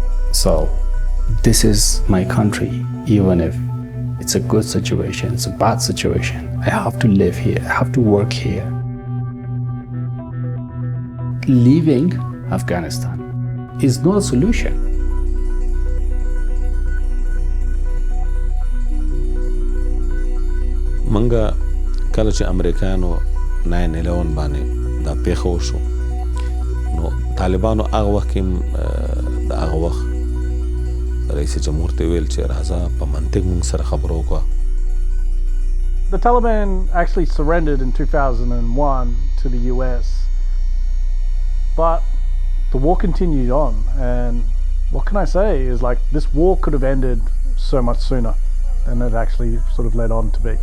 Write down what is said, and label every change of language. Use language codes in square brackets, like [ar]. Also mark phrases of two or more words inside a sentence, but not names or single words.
[en] So this is my country, even if it's a good situation, it's a bad situation. I have to live here, I have to work here. Leaving Afghanistan is not a solution. [ps] منګه کله چې امریکایانو 9/11 باندې دا پیښه وشو نو طالبانو هغه وخت کې د هغه وخت رئیس جمهور ته ویل چې راځه په منطق موږ سره خبرو وکړه. [en] The Taliban actually surrendered in 2001 to the US, but the war continued on, and what can I say is like this war could have ended so much sooner than it actually sort of led on to be.